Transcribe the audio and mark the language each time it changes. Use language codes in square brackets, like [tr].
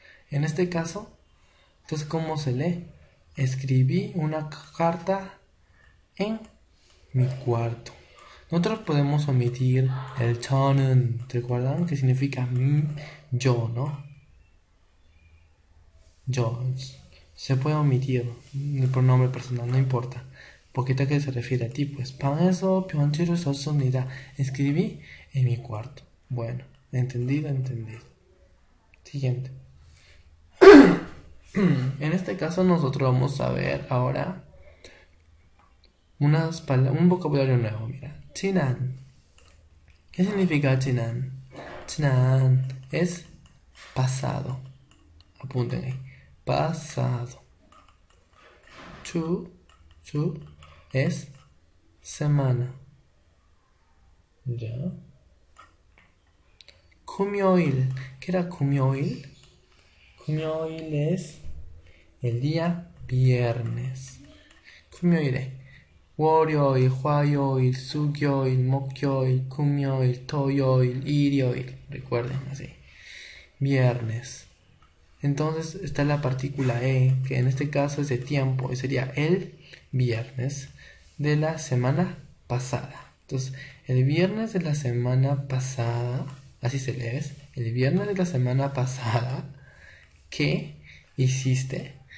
[es] En este caso, entonces, ¿cómo se lee? Escribí una carta en mi cuarto. Nosotros podemos omitir el 저는, ¿recuerdan? Que significa yo, ¿no? Yo. Se puede omitir el pronombre personal, no importa. Porque tal que se refiere a ti, pues. [ko] 방에서 편지를 썼습니다. [es] Escribí en mi cuarto. Bueno, entendido. Siguiente. En este caso nosotros vamos a ver ahora un vocabulario nuevo, mira. [ko] 지난. [es] ¿Qué significa 지난? 지난 es pasado. Apunten ahí. Pasado. 주 es semana. ¿Ya? 금요일. ¿Qué era 금요일? 금요일 es el día viernes. [ko] 금요일에 월요일, 화요일, 수요일, 목요일, 금요일, 토요일, 일요일. [es] Recuerden así. Viernes. Entonces está la partícula E, que en este caso es de tiempo, y sería el viernes de la semana pasada. Entonces, el viernes de la semana pasada, así se lee, el viernes de la semana pasada, ¿qué hiciste?